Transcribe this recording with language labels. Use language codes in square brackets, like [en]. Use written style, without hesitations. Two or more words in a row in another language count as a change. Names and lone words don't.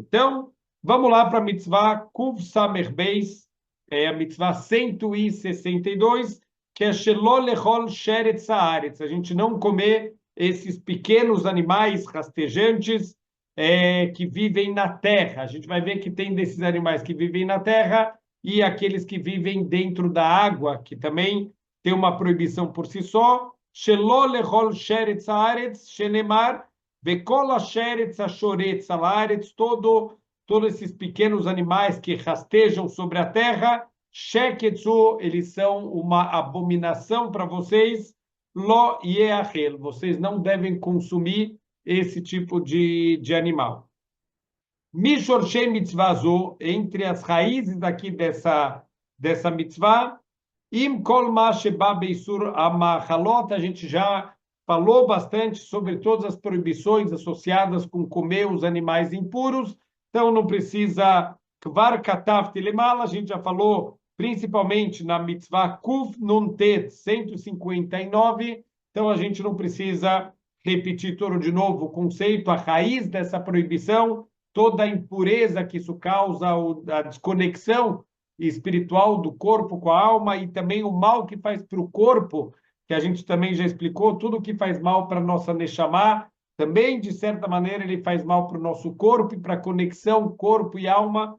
[pt] Então, vamos lá para a mitzvah [he] קוף סמך בית, [pt] a mitzvah 162, que é [he] שלא לאכול שרץ הארץ, [pt] a gente não comer esses pequenos animais rastejantes que vivem na terra. A gente vai ver que tem desses animais que vivem na terra e aqueles que vivem dentro da água, que também tem uma proibição por si só. [he] שלא לאכול שרץ הארץ, שנאמר, וכל השרץ השורץ הארץ, [pt] todos esses pequenos animais que rastejam sobre a terra, Sheketzu, eles são uma abominação para vocês, [he] לא יאכל, [pt] vocês não devem consumir esse tipo de animal. [he] משרשי מצוה, [pt] entre as raízes daqui dessa mitzvah, [he] עם כל מה שבא באיסור המאכלות, [pt] a gente já falou bastante sobre todas as proibições associadas com comer os animais impuros, então não precisa [he] כבר כתבתי למעלה, [pt] a gente já falou principalmente na mitzvah [he] קוף נון טית [pt] 159, então a gente não precisa repetir tudo de novo o conceito, a raiz dessa proibição, toda a impureza que isso causa, a desconexão espiritual do corpo com a alma e também o mal que faz para o corpo, que a gente também já explicou, tudo que faz mal para a nossa Neshama, também, de certa maneira, ele faz mal para o nosso corpo e para a conexão corpo e alma.